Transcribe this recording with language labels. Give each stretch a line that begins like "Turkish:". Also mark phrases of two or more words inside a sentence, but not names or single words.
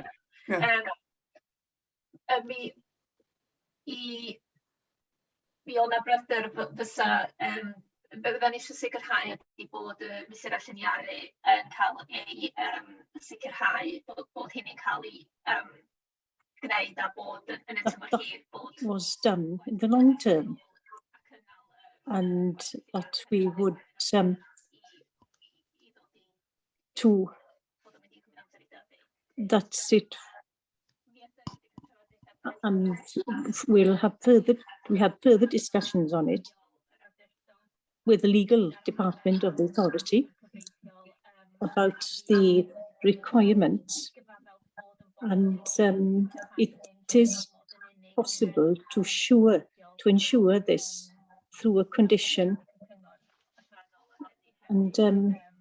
Welsh: Mi o'na bryder fysa, bydden ni eisiau sicrhau ydy bod y mesura lliniaru yn cael ei sicrhau bod hynny'n cael ei gwneud a bod yn y tymor hir bod...
English: was done in the long term, and that we would that's it. And we had further discussions on it with the legal department of the authority about the requirements, and it is possible to ensure this through a condition, and